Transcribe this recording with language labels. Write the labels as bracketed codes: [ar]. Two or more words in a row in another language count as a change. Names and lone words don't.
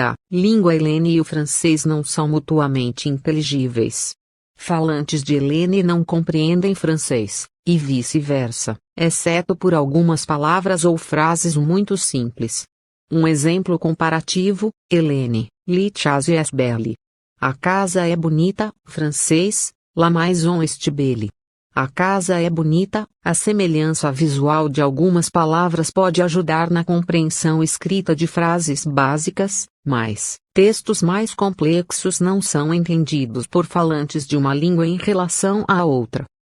[pt] A língua helene e o francês não são mutuamente inteligíveis. Falantes de helene não compreendem francês, e vice-versa, exceto por algumas palavras ou frases muito simples. Um exemplo comparativo: helene, li chasse est belle. A casa é bonita, francês, [fr] la maison est belle. [pt] A casa é bonita. A semelhança visual de algumas palavras pode ajudar na compreensão escrita de frases básicas, mas textos mais complexos não são entendidos por falantes de uma língua em relação à outra.